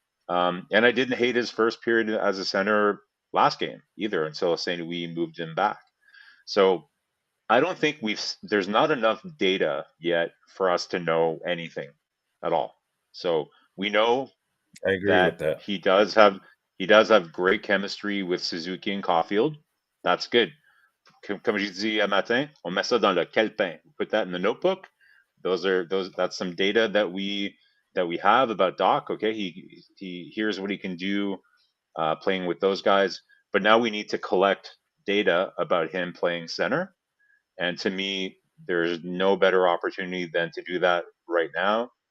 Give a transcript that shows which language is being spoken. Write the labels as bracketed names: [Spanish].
[English] And I didn't hate his first period as a center last game either until St. Louis moved him back. So I don't think there's not enough data yet for us to know anything at all. So we know I agree with that. he does have great chemistry with Suzuki and Caufield. That's good. [French] Comme j'ai dit à matin, on met ça dans le calepin. [English] Put that in the notebook. That's some data that we have about Dach. Okay, he here's what he can do playing with those guys. But now we need to collect data about him playing center. And to me, there's no better opportunity than to do that right now.